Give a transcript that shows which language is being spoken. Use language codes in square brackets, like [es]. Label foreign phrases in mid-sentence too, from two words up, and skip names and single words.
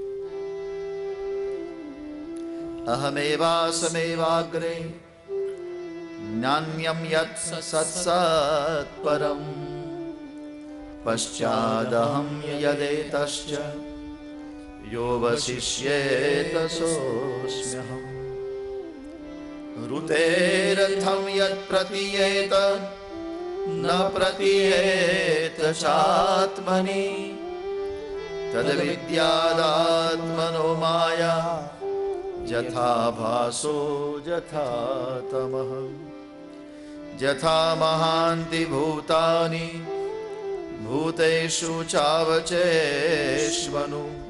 [sa] અહમેવાસમેવાગ્રે જ્ઞાન્યમ યત સત્સત્પરમ પશ્ચાદહમ યદેતશ્ચ યો વશિષ્યેત સોસ્મ્યહમ. ऋतेरथं यत् प्रतीयेत न प्रतीयेत चात्मनि तद्विद्यादात्मनो माया यथा भासो यथा तमः यथा महान्ति भूतानि भूतेषु चावचेष्वनु